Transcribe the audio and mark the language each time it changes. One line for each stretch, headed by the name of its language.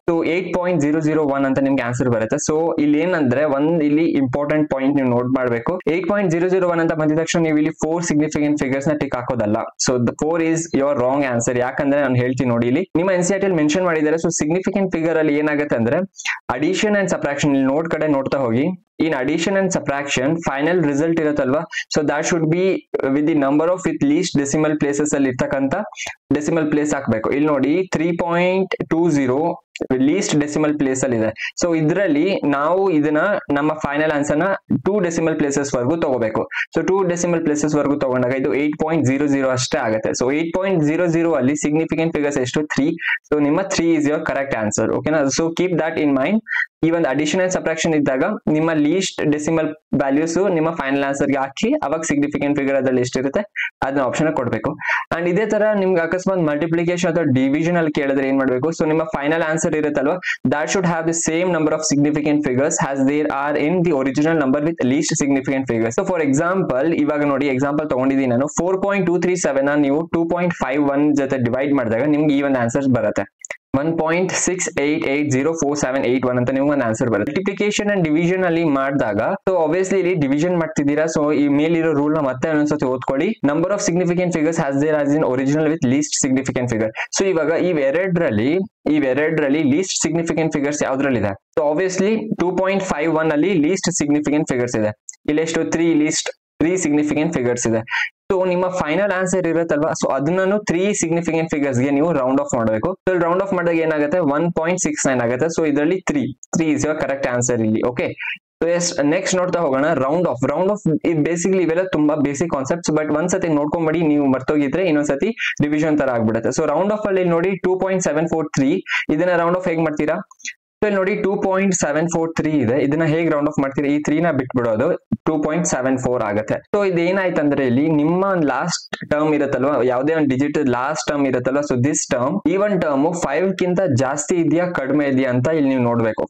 Kannada: So 8.001 ಅಂತ ನಿಮ್ಗೆ answer ಬರುತ್ತೆ. ಸೊ ಇಲ್ಲಿ ಏನಂದ್ರೆ ಇಲ್ಲಿ ಇಂಪಾರ್ಟೆಂಟ್ ಪಾಯಿಂಟ್ ನೀವು ನೋಟ್ ಮಾಡಬೇಕು. 8.001 ಅಂತ ಬಂದಿದ ತಕ್ಷಣ ನೀವು ಇಲ್ಲಿ 4 ಸಿಗ್ನಿಫಿಕೆಂಟ್ ಫಿಗರ್ಸ್ ನ tick ಹಾಕೋದಲ್ಲ. So
English: 4 is your wrong answer.
Kannada: ಯಾಕಂದ್ರೆ ನಾನು ಹೇಳ್ತೀನಿ ನೋಡಿ, ಇಲ್ಲಿ ನಿಮ್ಮ NCERT ಅಲ್ಲಿ ಮೆನ್ಷನ್ ಮಾಡಿದ್ದಾರೆ. ಸೊ ಸಿಗ್ನಿಫಿಕೆಂಟ್ ಫಿಗರ್ ಅಲ್ಲಿ ಏನಾಗುತ್ತೆ ಅಂದ್ರೆ ಅಡಿಷನ್ ಅಂಡ್ ಸಬ್ಟ್ರಾಕ್ಷನ್, ಇಲ್ಲಿ ನೋಟ್ ಕಡೆ ನೋಡ್ತಾ ಹೋಗಿ.
English: In addition and subtraction, final result
Kannada: ಇರುತ್ತಲ್ವಾ,
English: so that should be with the number of with least decimal places
Kannada: ಅಲ್ಲಿ ಇರ್ತಕ್ಕಂಥ ಡೆಸಿಮಲ್ ಪ್ಲೇಸ್ ಹಾಕ್ಬೇಕು. ಇಲ್ಲಿ ನೋಡಿ 3.20 ಲೀಸ್ಟ್ ಡೆಸಿಮಲ್ ಪ್ಲೇಸ್ ಅಲ್ಲಿ ಇದೆ. ಸೊ ಇದರಲ್ಲಿ ನಾವು ಇದನ್ನ ನಮ್ಮ ಫೈನಲ್ ಆನ್ಸರ್ ನ 2 ಡೆಸಿಮಲ್ ಪ್ಲೇಸಸ್ ವರೆಗೂ ತಗೋಬೇಕು. ಸೊ 2 ಡೆಸಿಮಲ್ ಪ್ಲೇಸಸ್ ವರೆಗೂ ತಗೊಂಡಾಗ ಇದು 8.00 ಅಷ್ಟೇ ಆಗುತ್ತೆ. ಸೊ 8.00 ಅಲ್ಲಿ ಸಿಗ್ನಿಫಿಕೆಂಟ್ ಫಿಗರ್ಸ್ ಎಷ್ಟು? 3.
English: So ನಿಮ್ಮ 3 is your correct answer.
Kannada: ಓಕೆನಾ?
English: So keep that in mind.
Kannada: ಈ ಒಂದು ಅಡಿಷನ್ ಅಂಡ್ ಸಬ್ಟ್ರಾಕ್ಷನ್ ಇದ್ದಾಗ ನಿಮ್ಮ ಲೀಸ್ಟ್ ಡೆಸಿಮಲ್ ವ್ಯಾಲ್ಯೂಸ್ ನಿಮ್ಮ ಫೈನಲ್ ಆನ್ಸರ್ ಗೆ ಹಾಕಿ ಅವಾಗ ಸಿಗ್ನಿಫಿಕೆಂಟ್ ಫಿಗರ್ ಅದ್ರಲ್ಲಿ ಎಷ್ಟಿರುತ್ತೆ ಅದನ್ನ ಆಪ್ಷನ್ ಕೊಡಬೇಕು. ಅಂಡ್ ಇದೇ ತರ ನಿಮ್ಗೆ ಅಕಸ್ಮಾತ್ ಮಲ್ಟಿಪ್ಲಿಕೇಶನ್ ಅಥವಾ ಡಿವಿಷನ್ ಅಲ್ಲಿ ಕೇಳಿದ್ರೆ ಏನ್ ಮಾಡ್ಬೇಕು? ಸೊ ನಿಮ್ಮ ಫೈನಲ್ ಆನ್ಸರ್ ಇರುತ್ತಲ್ವಾ,
English: that should have the same number of significant figures as there are in the original number with least significant figures. So for example,
Kannada: ಇವಾಗ ನೋಡಿ ಎಕ್ಸಾಂಪಲ್ ತಗೊಂಡಿದ್ದೀನಿ ನಾನು. 4.237 ನೀವು 2.51 ಜೊತೆ ಡಿವೈಡ್ ಮಾಡಿದಾಗ ನಿಮ್ಗೆ ಈ ಒಂದು ಆನ್ಸರ್ ಬರುತ್ತೆ. 1.68804781 ಅಂತ ನಿಮ್ಗೆ ಒಂದು ಆನ್ಸರ್ ಬರುತ್ತೆ. ಮಲ್ಟಿಪ್ಲಿಕೇಶನ್ ಅಂಡ್ ಡಿವಿಷನ್ ಅಲ್ಲಿ ಮಾಡಿದಾಗ, ಸೊ ಆಬ್ವಿಯಸ್ಲಿ ಇಲ್ಲಿ ಡಿವಿಷನ್ ಮಾಡ್ತಿದ್ದೀರಾ. ಸೊ ಈ ಮೇಲಿರೋ ರೂಲ್ ನ ಮತ್ತೆ ಒಂದ್ಸತಿ ಓದ್ಕೊಳ್ಳಿ.
English: Number of significant figures has there as in original with least significant figure.
Kannada: So ಇವಾಗ ಇವೆರಡರಲ್ಲಿ ಲೀಸ್ಟ್ ಸಿಗ್ನಿಫಿಕೆಂಟ್ ಫಿಗರ್ಸ್ ಯಾವ್ದ್ರಲ್ಲಿ ಇದೆ? ಸೊ ಆಬ್ವಿಯಸ್ಲಿ 2.51 ಅಲ್ಲಿ ಲೀಸ್ಟ್ ಸಿಗ್ನಿಫಿಕೆಂಟ್ ಫಿಗರ್ಸ್ ಇದೆ. ಇಲ್ಲಿ ಎಷ್ಟು? 3 ಸಿಗ್ನಿಫಿಕೆಂಟ್ ಫಿಗರ್ಸ್ ಇದೆ. ಸೊ ನಿಮ್ಮ ಫೈನಲ್ ಆನ್ಸರ್ ಇರುತ್ತಲ್ವಾ, ಸೊ ಅದನ್ನು 3 ಸಿಗ್ನಿಫಿಕೆಂಟ್ ಫಿಗರ್ಸ್ ಗೆ ನೀವು ರೌಂಡ್ ಆಫ್ ಮಾಡಬೇಕು. ಸೊ ರೌಂಡ್ ಆಫ್ ಮಾಡಿದಾಗ ಏನಾಗುತ್ತೆ? 1.69 ಆಗುತ್ತೆ. ಸೊ ಇದರಲ್ಲಿ
English: 3 is your correct answer ಇಲ್ಲಿ.
Kannada: ಓಕೆ, ಸೊ ನೆಕ್ಸ್ಟ್ ನೋಡ್ತಾ ಹೋಗೋಣ. ರೌಂಡ್ ಆಫ್ ಬೇಸಿಕಲಿ ಇವೆಲ್ಲ ತುಂಬಾ ಬೇಸಿಕ್ ಕಾನ್ಸೆಪ್ಟ್ಸ್, ಬಟ್ ಒಂದ್ಸತಿ ನೋಡ್ಕೊಂಡ್ಬಿಡಿ, ನೀವು ಮರ್ತೋಗಿದ್ರೆ ಇನ್ನೊಂದ್ಸತಿ ರಿವಿಷನ್ ತರ ಆಗ್ಬಿಡುತ್ತೆ. ಸೊ ರೌಂಡ್ ಆಫ್ ಅಲ್ಲಿ ನೋಡಿ 2.743, ಇದನ್ನ ರೌಂಡ್ ಆಫ್ ಹೇಗ್ ಮಾಡ್ತೀರಾ? ಸೊ ಇಲ್ಲಿ ನೋಡಿ 2.743 ಇದೆ. ಇದನ್ನ ಹೇಗ್ ರೌಂಡ್ ಆಫ್ ಮಾಡ್ತೀರಾ? ಈ 3 ನ ಬಿಟ್ಬಿಡೋದು, 2.74 ಆಗುತ್ತೆ. ಸೊ ಇದೇನಾಯ್ತಂದ್ರೆ ಇಲ್ಲಿ ನಿಮ್ಮ ಲಾಸ್ಟ್ ಟರ್ಮ್ ಇರುತ್ತಲ್ವಾ, ಯಾವುದೇ ಒಂದು ಡಿಜಿಟ್ ಲಾಸ್ಟ್ ಟರ್ಮ್ ಇರುತ್ತಲ್ವಾ, ಸೊ ದಿಸ್ ಟರ್ಮ್, ಈ ಒಂದು ಟರ್ಮ್ 5 ಗಿಂತ ಜಾಸ್ತಿ ಇದೆಯಾ ಕಡಿಮೆ ಇದೆಯಾ ಅಂತ ಇಲ್ಲಿ ನೀವು ನೋಡ್ಬೇಕು.